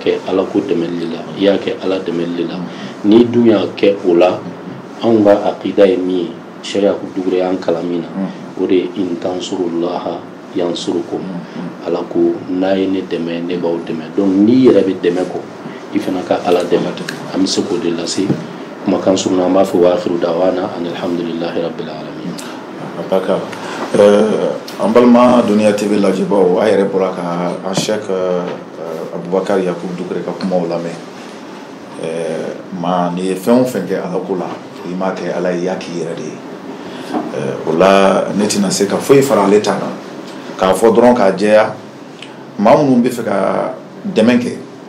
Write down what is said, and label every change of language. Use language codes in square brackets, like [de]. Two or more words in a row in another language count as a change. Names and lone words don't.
[bm] kɛ ala ko dɛmɛli de la i y'a kɛ ala dɛmɛli de la n'i dun y'a kɛ o la anw ka aqida ye min ye Cheikh Yakubu Dugure y'an kalan min na o de ye [ar] إن تنصروا الله ينصركم [bm] ala ko n'a ye ne dɛmɛ ne b'aw dɛmɛ donc n'i yɛrɛ bɛ dɛmɛ kɔ i fana ka ala dɛmɛ an bɛ se k'o de lase kumakan suruna an b'a fɔ [ar] وآخر دعوانا الحمد لله رب العالمين. [bm] Baka an balima Duniya TV lajɛbaw a yɛrɛ bɔra ka an Cheikh Abubakar Yakubu Dugure ka kumaw lamɛn ma ni ye fɛn o fɛn kɛ ala ko la i m'a kɛ ala ye i y'a k'i yɛrɛ de ye o la ne tɛna se ka foyi fara ale ta kan k'a fɔ dɔrɔn k'a jɛya maa minnu bɛ fɛ ka dɛmɛ kɛ